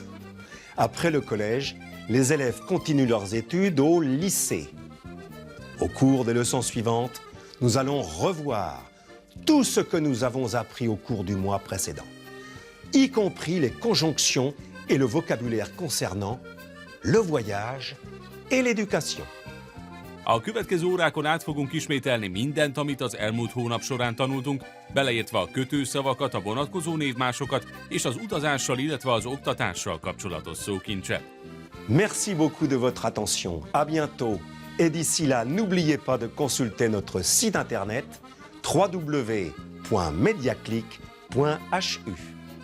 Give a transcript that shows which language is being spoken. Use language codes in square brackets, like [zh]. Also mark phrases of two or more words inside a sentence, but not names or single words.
[fr] Après le collège, les élèves continuent leurs études au lycée. Au cours des leçons suivantes, nous allons revoir tout ce que nous avons appris au cours du mois précédent, y compris les conjonctions et le vocabulaire concernant le voyage et l'éducation. [hu] A következő órákon át fogunk ismételni mindent, amit az elmúlt hónap során tanultunk, beleértve a kötőszavakat, a vonatkozó névmásokat és az utazással, illetve az oktatással kapcsolatos szókincset. [fr] Merci beaucoup de votre attention. À bientôt. Et d'ici là, n'oubliez pas de consulter notre site internet www.mediaclick.hu.